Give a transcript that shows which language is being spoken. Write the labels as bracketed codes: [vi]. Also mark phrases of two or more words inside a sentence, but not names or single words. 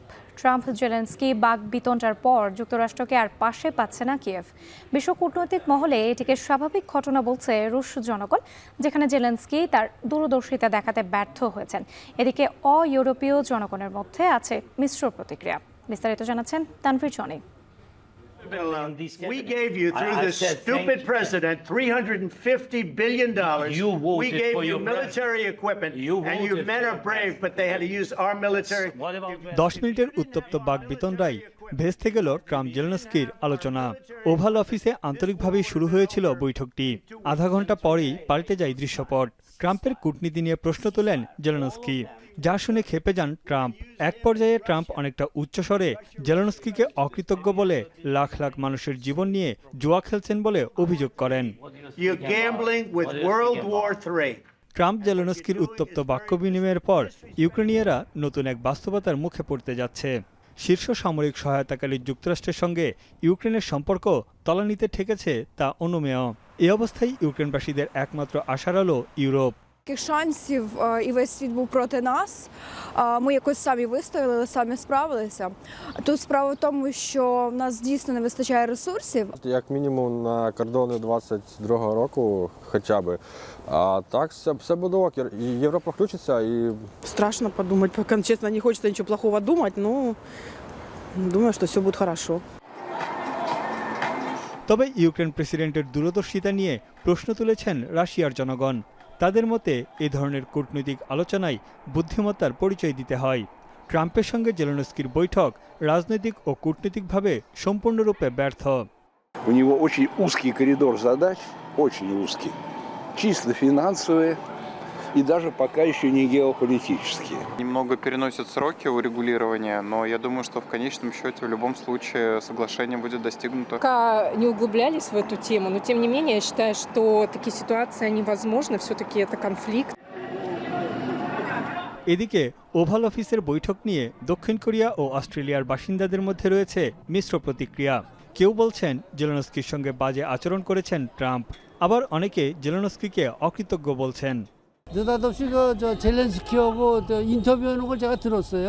[bn] ট্রাম্প জেলেনস্কি বাকবিতণ্ডার পর যুক্তরাষ্ট্রকে আর পাশে পাচ্ছে না কিয়েভ। বিশ্ব কূটনৈতিক মহলে এটিকে স্বাভাবিক ঘটনা বলছে রুশ জনগণ, যেখানে জেলেনস্কি তার দূরদর্শিতা দেখাতে ব্যর্থ হয়েছেন। এদিকে ইউরোপীয় জনগণের মধ্যে আছে মিশ্র প্রতিক্রিয়া। বিস্তারিত জানাচ্ছেন তানভীর জনি। [en] We gave you, through this stupid president, $350 billion. We gave you military equipment, and your men are brave, but they had to use our military. [bn] 10 মিনিটের উত্তপ্ত বাকবিতণ্ডায় ভেস্তে গেল ট্রাম্প জেলেনস্কির আলোচনা। ওভাল অফিসে আন্তরিকভাবেই শুরু হয়েছিল বৈঠকটি। আধা ঘন্টা পরেই পাল্টে যায় দৃশ্যপট। ট্রাম্পের কূটনীতি নিয়ে প্রশ্ন তোলেন জেলেনস্কি, যা শুনে ক্ষেপে যান ট্রাম্প। এক পর্যায়ে ট্রাম্প অনেকটা উচ্চস্বরে জেলেনস্কিকে অকৃতজ্ঞ বলে লাখ লাখ মানুষের জীবন নিয়ে জুয়া খেলছেন বলে অভিযোগ করেন। ট্রাম্প জেলেনস্কির উত্তপ্ত বাক্য বিনিময়ের পর ইউক্রেনীয়রা নতুন এক বাস্তবতার মুখে পড়তে যাচ্ছে। শীর্ষ সামরিক সহায়তাকারী যুক্তরাষ্ট্রের সঙ্গে ইউক্রেনের সম্পর্ক তলানিতে ঠেকেছে তা অনুমেয়। এই অবস্থায় ইউক্রেনবাসীদের একমাত্র আশার আলো ইউরোপ। [uk] Шансів і весь світ був проти нас. Ми якось самі вистояли, самі справилися. Тут справа в тому, що в нас дійсно не вистачає ресурсів. Як мінімум на кордони 22-го року хоча б. А так все буде ок. Європа включиться і... [ru] Страшно подумать, пока, честно, не хочется ничего плохого думать, но думаю, что все будет хорошо. [bn] তবে ইউক্রেন প্রেসিডেন্টের দূরদর্শিতা নিয়ে প্রশ্ন তুলেছেন রাশিয়ার জনগণ। তাদের মতে এই ধরনের কূটনৈতিক আলোচনায় বুদ্ধিমত্তার পরিচয় দিতে হয়। ট্রাম্পের সঙ্গে জেলেনস্কির বৈঠক রাজনৈতিক ও কূটনৈতিকভাবে সম্পূর্ণরূপে ব্যর্থ। [ru] У него очень узкий коридор задач, очень узкий, чисто финансовые и даже пока еще не геополитические. Немного переносят сроки урегулирования, но я думаю, что в конечном счете в любом случае соглашение будет достигнуто. Пока не углублялись в эту тему, но тем не менее я считаю, что такие ситуации невозможны, все-таки это конфликт. [bn] এদিকে ওভাল অফিসের বৈঠক নিয়ে দক্ষিণ কোরিয়া ও অস্ট্রেলিয়ার বাসিন্দাদের মধ্যে রয়েছে মিশ্র প্রতিক্রিয়া। কেউ বলছেন জেলেনস্কির সঙ্গে বাজে আচরণ করেছেন ট্রাম্প, আবার অনেকে জেলেনস্কিকে 어कृতজ্ঞ বলছেন। [ko] 느닷없이 저 젤렌스키하고 인터뷰하는 걸 제가 들었어요.